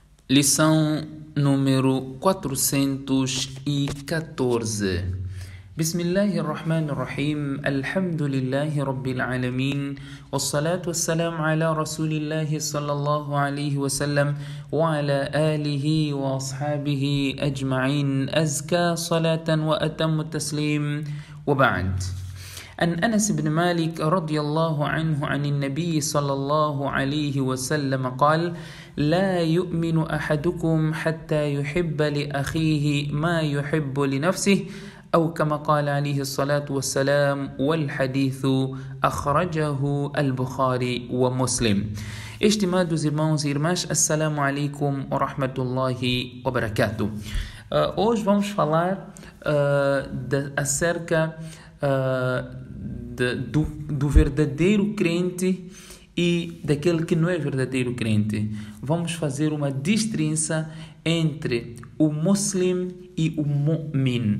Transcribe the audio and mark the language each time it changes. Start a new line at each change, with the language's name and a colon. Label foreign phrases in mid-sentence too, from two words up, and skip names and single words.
Portuguese: Lição número 414.
Arabic: بسم الله الرحمن الرحيم. الحمد لله رب العالمين. والصلاة والسلام على رسول الله صلى الله عليه وسلم وعلى آله وأصحابه أجمعين. أزكى صلاة وأتم تسليم. وبعد. عن أنس بن مالك رضي الله عنه عن النبي صلى الله عليه وسلم قال: لا يؤمن أحدكم حتى يحب لأخيه ما يحب لنفسه أو كما قال عليه الصلاة والسلام. والحديث أخرجه البخاري ومسلم.
Portuguese: Estimados irmãos e irmãs,
Arabic: السلام عليكم ورحمة الله وبركاته.
Portuguese: Hoje vamos falar acerca do verdadeiro crente e daquele que não é verdadeiro crente. Vamos fazer uma distinção entre o muslim e o mu'min.